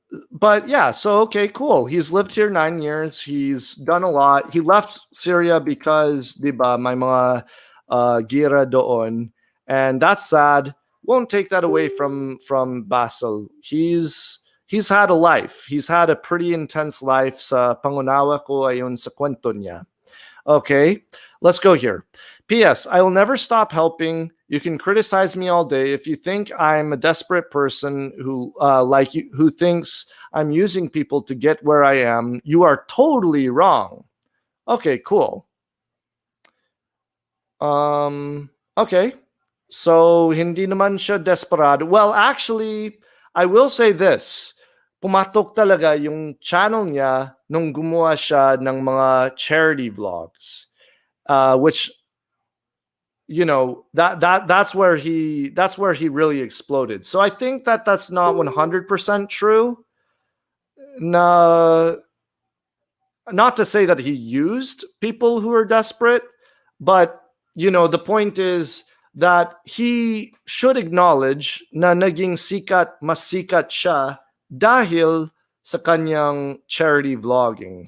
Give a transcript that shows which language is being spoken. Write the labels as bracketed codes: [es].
[en] But yeah, so okay, cool. He's lived here 9 years. He's done a lot. He left Syria because, [tl] diba, may mga gira doon, [en] and that's sad. Won't take that away from Basel. He's had a life. He's had a pretty intense life. [tl] Sa pangunawa ko ayon sa kwento niya. [en] Okay, let's go here. P.S. I will never stop helping. You can criticize me all day. If you think I'm a desperate person who who thinks I'm using people to get where I am, you are totally wrong. Okay, cool. [tl] Okay. So, hindi naman siya desperado. [en] Well, actually, I will say this. [tl] Pumatok talaga yung channel niya nung gumawa siya ng mga charity vlogs. [en] Which, that's where he really exploded. So I think that's not 100% true. No, not to say that he used people who are desperate, but the point is that he should acknowledge [tl] na naging mas sikat siya dahil sa kanyang charity vlogging.